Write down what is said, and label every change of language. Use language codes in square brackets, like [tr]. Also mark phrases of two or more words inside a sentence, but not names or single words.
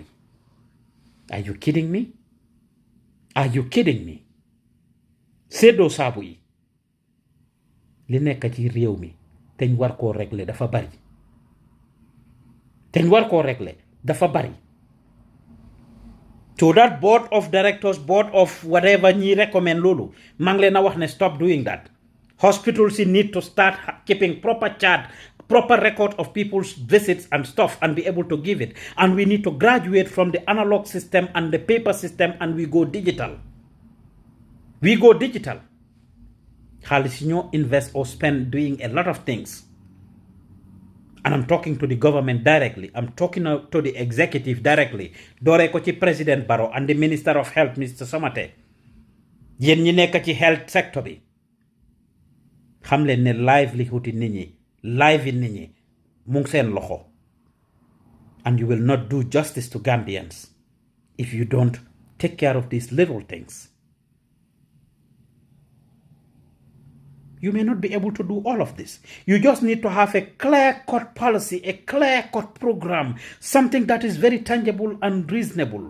[en] Are you kidding me? Are you kidding me? [wo] Séddoo saabu yi li nekk ci réew mi teñ war koo régler dafa bari. [en] So that board of directors, board of whatever [wo] ñi recommend loolu maa ngi leen a wax ne [en] stop doing that. Hospitals need to start keeping proper chart, proper record of people's visits and stuff and be able to give it. And we need to graduate from the analog system and the paper system and we go digital. [wo] Xaalis ñoo [en] invest or spend doing a lot of things. And I'm talking to the government directly. I'm talking to the executive directly. [wo] Doore ko ci [en] President Barrow and the Minister of Health, Mr. Samate. [wo] Yéen ñi nekk ci [en] health sector [wo] bi. Xam leen ne livelihood yi nit ñi mu ngi seen loxo. [en] And you will not do justice to Gambians if you don't take care of these little things. You may not be able to do all of this. You just need to have a clear-cut policy, a clear-cut program, something that is very tangible and reasonable.